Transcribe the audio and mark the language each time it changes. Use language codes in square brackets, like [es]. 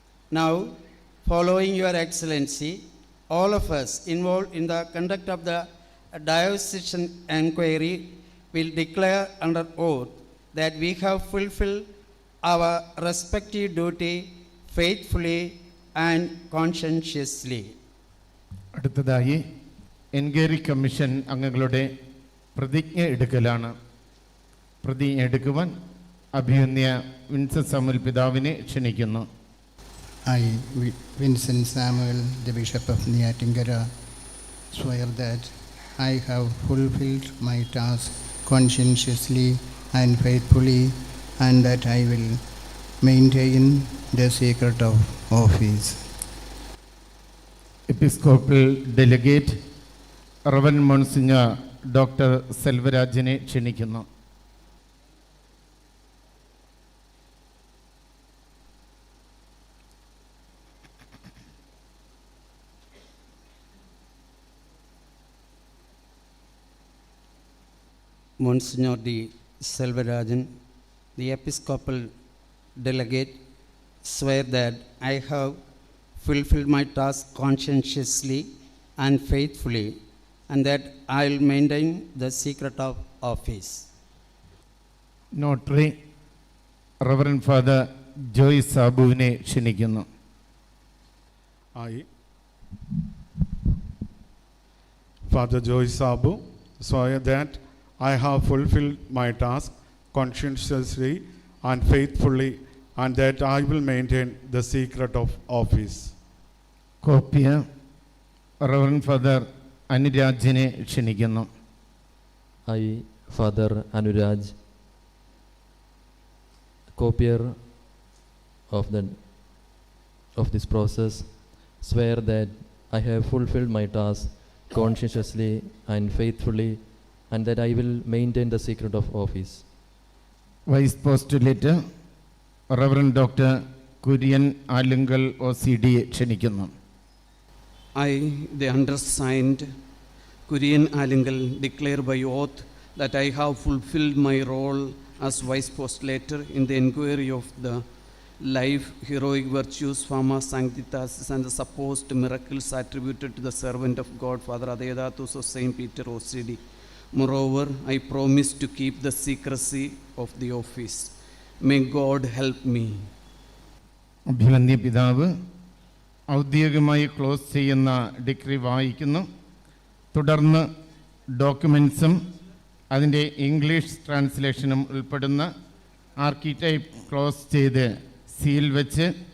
[en] Now, following your Excellency, all of us involved in the conduct of the diocesan inquiry will declare under oath that we have fulfilled our respective duty faithfully and conscientiously. [ml] അടുത്തതായി enquiry commission അംഗങ്ങളുടെ പ്രതിജ്ഞ എടുക്കലാണ്. പ്രതിജ്ഞ എടുക്കുവാൻ അഭിമന്യ Vincent Samuel പിതാവിനെ ക്ഷണിക്കുന്നു. [en] I, Vincent Samuel, the Bishop of Neyyattinkara, swear that I have fulfilled my task conscientiously and faithfully, and that I will maintain the secret of office. [ml] Episcopal delegate റവൻ monsignor doctor സെൽവരാജിനെ ക്ഷണിക്കുന്നു. [en] Monsignor D. Selvarajan, the Episcopal delegate, swear that I have fulfilled my task conscientiously and faithfully, and that I will maintain the secret of office. [ml] Notary reverend father Joy സാബുവിനെ ക്ഷണിക്കുന്നു. [en] I, Father Joy Sabu, swear that I have fulfilled my task conscientiously and faithfully, and that I will maintain the secret of office. [ml] കോപ്പിയ reverend father അനുരാജിനെ ക്ഷണിക്കുന്നു. [en] I, Father Anuraj, copier of this process, swear that I have fulfilled my task conscientiously and faithfully, and that I will maintain the secret of office. [ml] Vice postulate reverend doctor Kurian Alunkal OCD ക്ഷണിക്കുന്നു. [en] I, the undersigned, Kurian Alingal, declare by oath that I have fulfilled my role as Vice Postulator in the inquiry of the life, heroic virtues, fama, sanctitas, and the supposed miracles attributed to the servant of God, Father Adedatus of St. Peter OCD. Moreover, I promise to keep the secrecy of the office. May God help me. [ml] അഭിമന്യ പിതാവ് ഔദ്യോഗികമായി close ചെയ്യുന്ന degree വായിക്കുന്നു. തുടർന്ന് ഡോക്യുമെൻസും അതിൻ്റെ English ട്രാൻസ്ലേഷനും ഉൾപ്പെടുന്ന archetype close ചെയ്ത് seal വെച്ച്